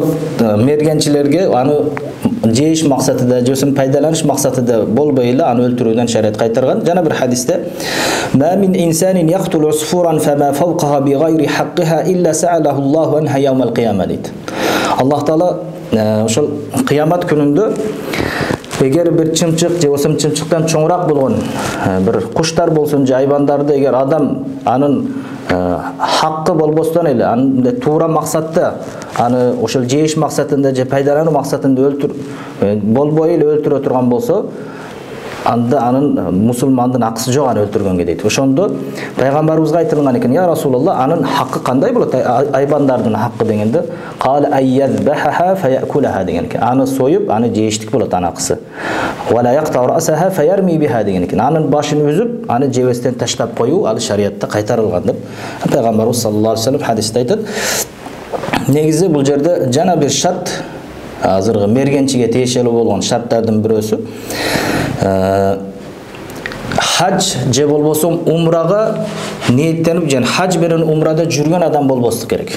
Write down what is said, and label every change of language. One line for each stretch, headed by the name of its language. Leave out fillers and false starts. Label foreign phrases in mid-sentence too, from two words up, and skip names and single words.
Kyrgyz: мергенчилерге аны жейиш максатында, же пайдаланыш максатында болбой эле аны өлтүрүүдөн шарият кайтарган. Жана бир хадисте
Arabic: "ما من إنسان يقتل عصفورا فما فوقها بغير حقها إلا سأله الله عنها يوم القيامة"
Kyrgyz: дейт. Аллах Таала ошол кыямат күнүндө эгер бир чымчык же болсо чымчыктан чоңураак болгон бир куштар болсун же айбандарды эгер адам анын акы болбостон эле аны туура максатта аны ошол жейиш максатында же пайдалануу максатында болбой эле өлтүрө турган болсо, анда анын мусулмандын акысы жок аны өлтүргөнгө дейт. Ошондо пайгамбарыбызга айтылган экен: "Я Расулалла, анын хакы кандай болот? Айбандардын хакы" дегенде,
Arabic: "قال يذبحها فيأكلها"
Kyrgyz: деген экен. Аны союп, аны жештик болот анын акысы.
Arabic: "ولا يقطع رأسها فيرمي بها"
Kyrgyz: деген экен. Анын башын үзүп, аны жебестен таштап коюу ал шариатта кайтарылган деп пайгамбарыбыз
Arabic: صلى الله عليه وسلم
Kyrgyz: хадисте айтат. Негизи бул жерде жана бир шарт, азыркы мергенчиге тиешелүү болгон шарттардын бирөөсү хадж же болбосо умрага ниеттенип, жана хадж менен умрада жүргөн адам болбостук керек.